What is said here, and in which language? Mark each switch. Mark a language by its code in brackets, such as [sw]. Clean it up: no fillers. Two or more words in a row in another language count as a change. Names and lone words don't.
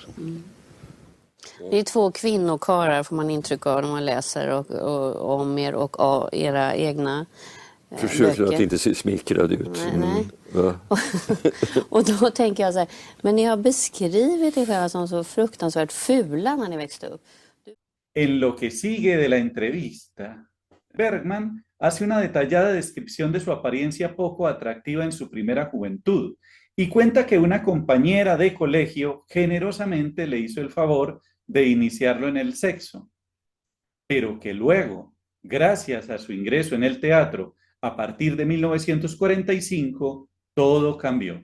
[sv] Det är 2 kvinnokarlar får man intryck av när man läser om er och era egna Försöker böcker. att inte se smickrad ut. Nej. Va? Och då tänker jag så här, men ni har beskrivit er själva som så fruktansvärt fula när ni växte upp. [es] En lo que sigue de la entrevista, Bergman hace una detallada descripción de su apariencia poco atractiva en su primera juventud y cuenta que una compañera de colegio generosamente le hizo el favor de iniciarlo en el sexo, pero que luego, gracias a su ingreso en el teatro a partir de 1945, todo cambió.